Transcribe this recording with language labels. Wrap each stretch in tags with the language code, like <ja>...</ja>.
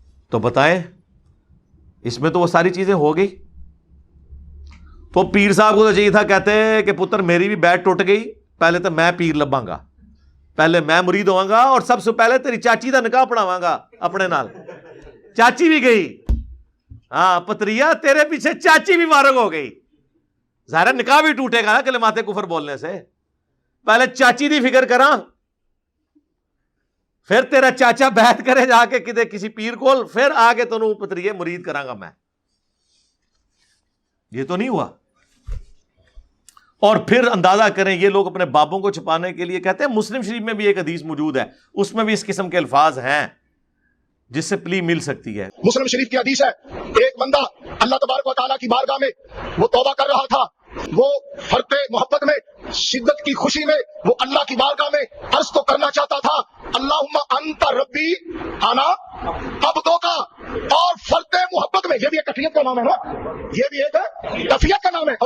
<ur>تو بتائیں اس میں تو وہ ساری چیزیں ہو گئی. تو پیر صاحب کو تو چاہیے تھا، کہتے کہ پتر میری بھی بیعت ٹوٹ گئی،</ur> <pa>پہلے تو میں پیر لباں گا، پہلے میں مرید ہوں گا اور سب سے پہلے تیری چاچی دا نکاح پڑھاواں گا اپنے نال.</pa> <ur>چاچی بھی گئی، ہاں پتریا تیرے پیچھے چاچی بھی فارغ ہو گئی. ظاہر نکاح بھی ٹوٹے گا نا کلمات کفر بولنے سے.</ur> <pa>پہلے چاچی دی فکر کراں، پھر تیرا چاچا بیعت کرے جا کے کسی پیر کول، پھر آگے تنوں پتریے مرید کراں گا میں.</pa> <ur>یہ تو نہیں ہوا. اور پھر اندازہ کریں یہ لوگ اپنے بابوں کو چھپانے کے لیے کہتے ہیں. مسلم شریف میں بھی ایک حدیث موجود ہے، اس میں بھی اس قسم کے الفاظ ہیں جس سے پلی مل سکتی ہے. مسلم شریف کی حدیث ہے، ایک بندہ اللہ تبارک و تعالیٰ کی بارگاہ میں وہ توبہ کر رہا تھا، وہ فرط محبت میں شدت کی خوشی میں وہ اللہ کی بارگاہ میں عرض تو کرنا چاہتا تھا</ur> <ar>اللہم انت ربی انا عبدو کا،</ar> <ur>اور فرط محبت میں، یہ بھی ایک کیفیت کا نام ہے نا، یہ بھی ایک کیفیت کا نام ہے.</ur>